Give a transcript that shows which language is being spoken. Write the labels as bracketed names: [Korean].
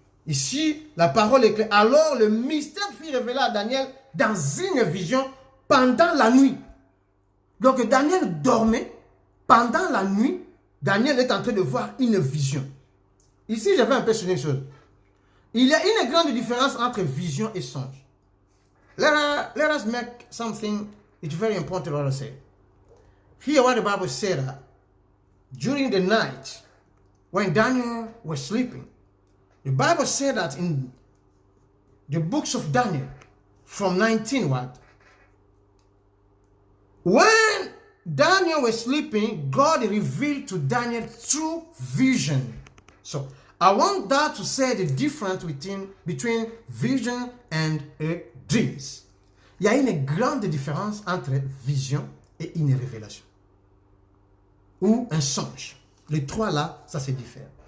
[French] Ici, la parole est claire. Alors, le mystère fut révélé à Daniel dans une vision pendant la nuit. Donc, Daniel dormait. Pendant la nuit, Daniel est en train de voir une vision. Ici, je vais un peu sur une chose. Il y a une grande différence entre vision et songe. [English] Let us make something, it's very important what I say. Here what the Bible said that during the night, when Daniel was sleeping, the Bible said that in the books of Daniel, from 19 what? When Daniel was sleeping, God revealed to Daniel through vision. So, I want that to say the difference between vision and dreams. [French] Il y a une grande différence entre vision et une révélation. Ou un songe. Les trois là, ça c'est différent.